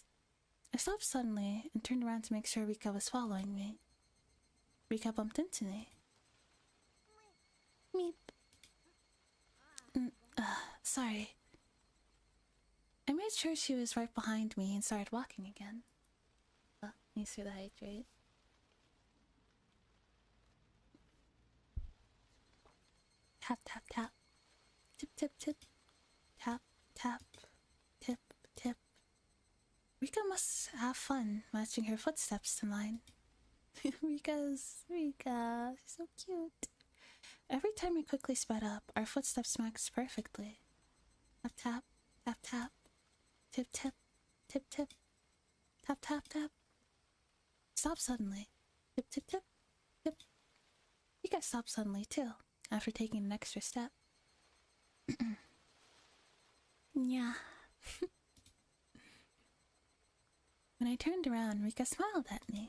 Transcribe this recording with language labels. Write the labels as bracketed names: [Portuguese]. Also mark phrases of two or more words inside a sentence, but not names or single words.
[English] I stopped suddenly and turned around to make sure Rika was following me. Rika bumped into me. Meep. Sorry. I made sure she was right behind me and started walking again. Thanks for the hydrate. Tap, tap, tap. Tip, tip, tip. Tap, tap. Tip, tip. Rika must have fun matching her footsteps to mine. Rika, she's so cute. Every time we quickly sped up, our footsteps matched perfectly. Tap, tap, tap, tap. Tip, tip, tip, tip. Tap, tap, tap. Stop suddenly. Tip, tip, tip, tip. Rika stopped suddenly too, after taking an extra step. Yeah. When I turned around, Rika smiled at me.